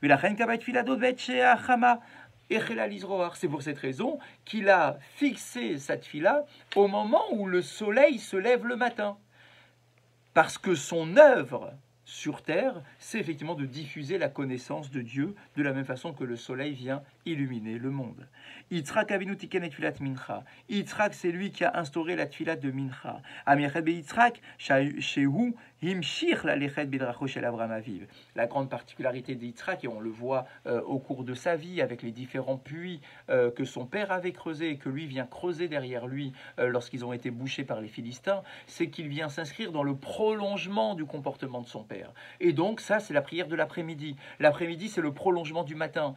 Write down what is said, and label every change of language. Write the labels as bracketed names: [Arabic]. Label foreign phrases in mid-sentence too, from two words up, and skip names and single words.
[French] C'est pour cette raison qu'il a fixé cette tfila au moment où le soleil se lève le matin. Parce que son œuvre sur terre, c'est effectivement de diffuser la connaissance de Dieu de la même façon que le soleil vient illuminer le monde. [Hebrew] יצחק אבינו תיקן את תפילת מנחה. [French] Yitzhak, c'est lui qui a instauré la tfilat de mincha. [Hebrew] המיוחד ביצחק, שהוא המשיך ללכת בדרכו של אברהם אביו. [French] La grande particularité d'Yitzhak, et on le voit au cours de sa vie avec les différents puits que son père avait creusés et que lui vient creuser derrière lui lorsqu'ils ont été bouchés par les Philistins, c'est qu'il vient s'inscrire dans le prolongement du comportement de son père. Et donc ça, c'est la prière de l'après-midi. L'après-midi, c'est le prolongement du matin.